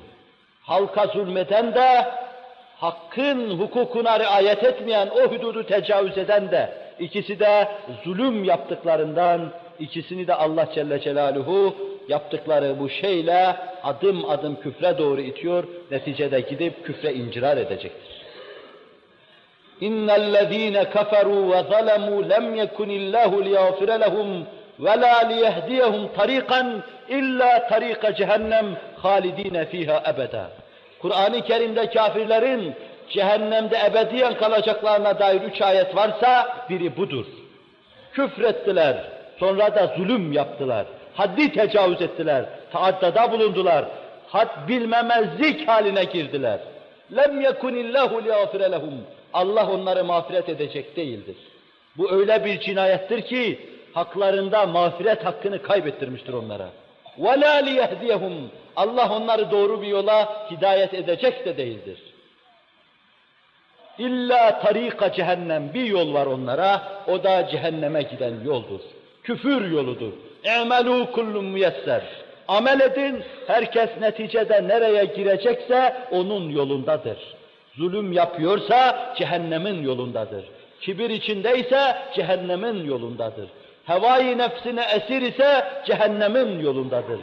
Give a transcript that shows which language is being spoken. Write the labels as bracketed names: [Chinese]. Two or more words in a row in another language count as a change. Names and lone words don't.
[Turkish] Halka zulmeden de, hakkın hukukuna riayet etmeyen, o hududu tecavüz eden de, ikisi de zulüm yaptıklarından, ikisini de Allah Celle Celaluhu yaptıkları bu şeyle adım adım küfre doğru itiyor, neticede gidip küfre incirar edecektir. [Arabic] اِنَّ الَّذ۪ينَ كَفَرُوا وَظَلَمُوا لَمْ يَكُنِ اللّٰهُ لِيَغْفِرَ لَهُمْ وَلَا لِيَهْدِيَهُمْ طَر۪يقًا اِلَّا طَر۪يقَ cehennem خَالِد۪ينَ ف۪يهَا أَبَدًا. [Turkish] Kur'an-ı Kerim'de kafirlerin cehennemde ebediyen kalacaklarına dair 3 ayet varsa biri budur. Küfrettiler, sonra da zulüm yaptılar, haddi tecavüz ettiler, taaddada bulundular, had bilmemezlik haline girdiler. [Arabic] لَمْ يَكُنِ اللّٰهُ لِيَغْفِرَ لَهُمْ. [Turkish] Allah onları mağfiret edecek değildir. Bu öyle bir cinayettir ki, haklarında mağfiret hakkını kaybettirmiştir onlara. [Arabic] وَلَا لِيَهْدِيَهُمْ. [Turkish] Allah onları doğru bir yola hidayet edecek de değildir. [Arabic] إلا طريق جهنم, [Turkish] bir yol var onlara, o da cehenneme giden yoldur. Küfür yoludur. [Arabic] اَعْمَلُوا كُلُّمْ müyesser. [Turkish] Amel edin, herkes neticede nereye girecekse onun yolundadır. Zulüm yapıyorsa cehennemin yolundadır. Kibir içindeyse cehennemin yolundadır. Hevai nefsine esir ise cehennemin yolundadır.